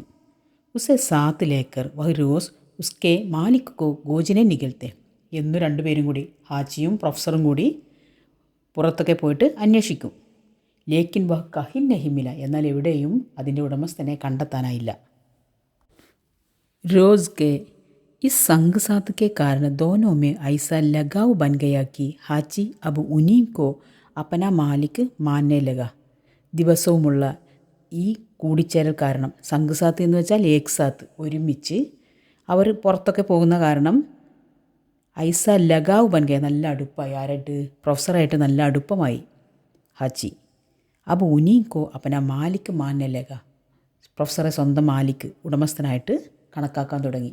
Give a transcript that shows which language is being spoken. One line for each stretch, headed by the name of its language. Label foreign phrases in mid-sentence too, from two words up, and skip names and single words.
Hindi: उसे साथ लेकर वह रोज़ उसके मालिक को खोजने निकलते,
Malayalam: എന്നു രണ്ടുപേരും കൂടി, ഹാച്ചിയും പ്രൊഫസറും കൂടി പുറത്തൊക്കെ പോയിട്ട് അന്വേഷിക്കും.
Hindi: लेकिन वह कहीं नहीं मिला,
Malayalam: എന്നാൽ എവിടെയും അതിൻ്റെ ഉടമസ്ഥനെ കണ്ടെത്താനായില്ല.
Hindi: रोज़ के इस संग साथ के कारण दोनों में ऐसा लगाव बन गया कि हाची अब उन्हीं को अपना मालिक मानने लगा.
Malayalam: ദിവസവുമുള്ള ഈ കൂടിച്ചേരൽ കാരണം, സംഘസാത്ത് എന്ന് വെച്ചാൽ ഏക്സാത്ത്, ഒരുമിച്ച് അവർ പുറത്തൊക്കെ പോകുന്ന കാരണം
Hindi: ऐसा लगाव बन गया,
Malayalam: നല്ല അടുപ്പമായി. ആരായിട്ട്? പ്രൊഫസറായിട്ട് നല്ല അടുപ്പമായി ഹാച്ചി. അപ്പോൾ
Hindi: उन्हीं को अपना मालिक मानने लगा,
Malayalam: പ്രൊഫസറെ സ്വന്തം മാലിക്, ഉടമസ്ഥനായിട്ട് കണക്കാക്കാൻ തുടങ്ങി.